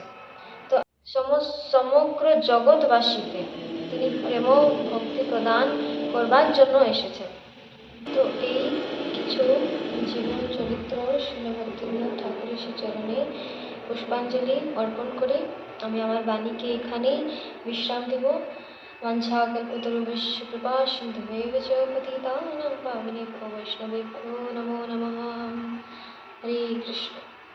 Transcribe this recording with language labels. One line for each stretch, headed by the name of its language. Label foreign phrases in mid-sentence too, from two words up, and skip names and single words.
Bangla: তো সমগ্র জগৎবাসীকে তিনি প্রেম ভক্তি প্রদান করবার জন্য এসেছেন। তো এই কিছু জীবন চরিত্র শ্রীল ভক্তিবিনোদ ঠাকুরের চরণে পুষ্পাঞ্জলি অর্পণ করে আমি আমার বাণীকে এখানেই বিশ্রাম দেব।
Sanskrit: वाञ्छाकल्पतरुभ्यश्च कृपासिन्धुभ्येव च पतितानां पावनेभ्यो वैष्णवेभ्यो नमो नमः। हरे कृष्ण।